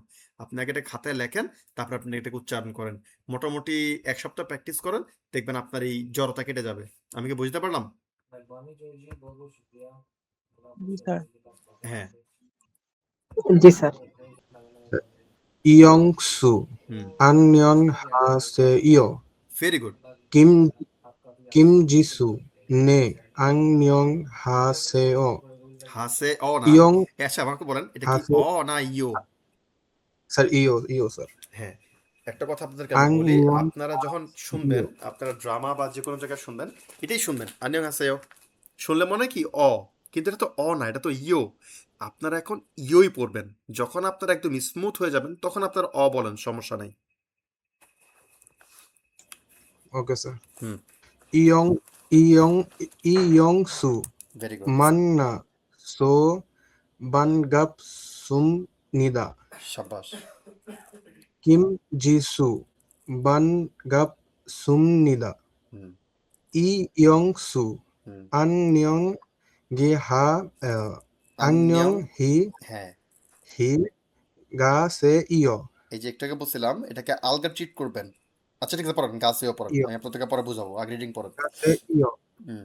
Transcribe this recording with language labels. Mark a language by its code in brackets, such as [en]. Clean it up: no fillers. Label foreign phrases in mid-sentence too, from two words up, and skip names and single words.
[bn] আপনি আগে এটা খাতায় লেখেন, তারপর আপনি এটাকে উচ্চারণ করেন। মোটামুটি 1 সপ্তাহ প্র্যাকটিস করেন, দেখবেন আপনার এই জড়তা কেটে যাবে। আমি কি বুঝতে পারলাম? জি স্যার। হ্যাঁ, জি স্যার। [ko] 이영수, [bn] হুম, [ko] 안녕하세요. [en] ভেরি গুড। [ko] 김, 김지수, 네, 안녕하세요. [bn] হাসে অ না, [ko] 이영, [bn] আচ্ছা আমাকে বলেন এটা কি [ko] 하세, [bn] অ না ইও? [ko] 쌀, 이요, 쌀. [bn] হ্যাঁ, একটা কথা আপনাদেরকে আমি বলি, আপনারা যখন শুনবেন, [ko] 안녕하세요. [bn] আপনারা ড্রামা বা যে কোনো জায়গায় শুনবেন, এটাই শুনবেন [ko] 안녕 하세요. [bn] শুনলে মনে হয় কি অ, কিন্তু এটা তো অ না, এটা তো ইও। আপনারা এখন ইওই পড়বেন। যখন আপনারা একদম স্মুথ হয়ে যাবেন তখন আপনারা অ বলেন, সমস্যা নাই। [ko] 오케이, 쌀. [bn] হুম, [ko] 이영수, [en] ভেরি গুড, [ko] 만나서 반갑습니다. [bn] সাবাস। [ko] 김지수, 반갑습니다. [bn] হুম, [ko] 이영수, [bn] হুম, আনিয়ং, হ্যাঁ, গাছেইয়। এই যে একটাকে বলছিলাম এটাকে আলগা ট্রিট করবেন। আচ্ছা ঠিক আছে, পড়েন গাছেও পড়েন, ইয়, আমি আপনাদেরকে পরে বুঝাবো, আগে রিডিং পড়েন। গাছেইয়। হুম,